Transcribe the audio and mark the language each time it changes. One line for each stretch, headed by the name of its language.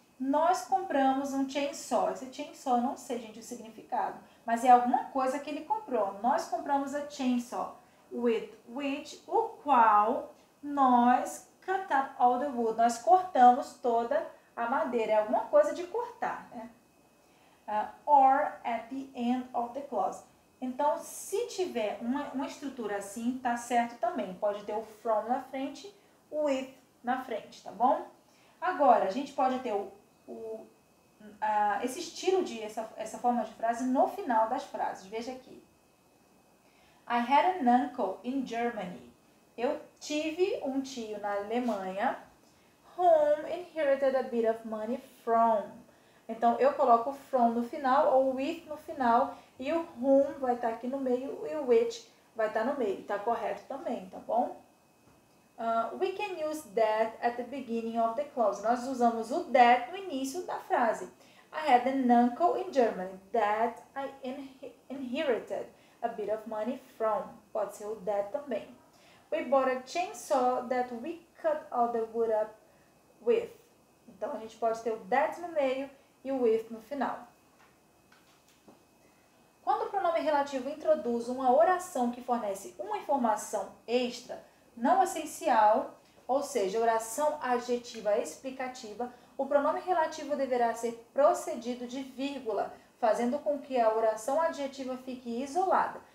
Portuguese: Nós compramos um chainsaw. Esse chainsaw, eu não sei, gente, o significado, mas é alguma coisa que ele comprou. Nós compramos a chainsaw, with which, o qual nós
English: cut up all the wood.
Portuguese: Nós cortamos toda a madeira. É alguma coisa de cortar, né?
English: Or at the end of the clause.
Portuguese: Então, se tiver uma estrutura assim, tá certo também. Pode ter o from na frente, o with na frente, tá bom? Agora, a gente pode ter esse estilo essa forma de frase no final das frases. Veja aqui.
English: I had an uncle in Germany.
Portuguese: Eu tive um tio na Alemanha.
English: Whom inherited a bit of money from.
Portuguese: Então, eu coloco from no final ou with no final e o whom vai estar aqui no meio e o which vai estar no meio. Tá correto também, tá bom?
English: We can use that at the beginning of the clause.
Portuguese: Nós usamos o that no início da frase.
English: I had an uncle in Germany that I inherited a bit of money from.
Portuguese: Pode ser o that também.
English: We bought a chainsaw that we cut all the wood up with.
Portuguese: Então, a gente pode ter o that no meio e o with no final. Quando o pronome relativo introduz uma oração que fornece uma informação extra, não essencial, ou seja, oração adjetiva explicativa, o pronome relativo deverá ser precedido de vírgula, fazendo com que a oração adjetiva fique isolada.